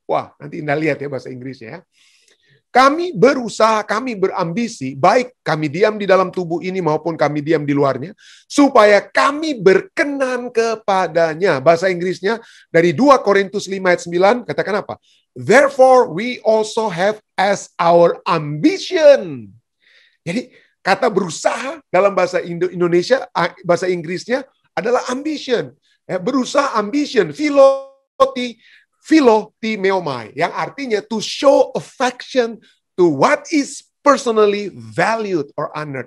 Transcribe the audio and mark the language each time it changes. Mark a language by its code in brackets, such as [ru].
[id] Wah, nanti Anda lihat ya bahasa Inggrisnya ya. Kami berusaha, kami berambisi, baik kami diam di dalam tubuh ini maupun kami diam di luarnya, supaya kami berkenan kepadanya. Bahasa Inggrisnya dari 2 Korintus 5 ayat 9, katakan apa? [en] Therefore we also have as our ambition. [id] Jadi kata berusaha dalam bahasa Indonesia, bahasa Inggrisnya adalah ambition. Berusaha [en] ambition, philotimeomai, [id] yang artinya [en] to show affection to what is personally valued or honored.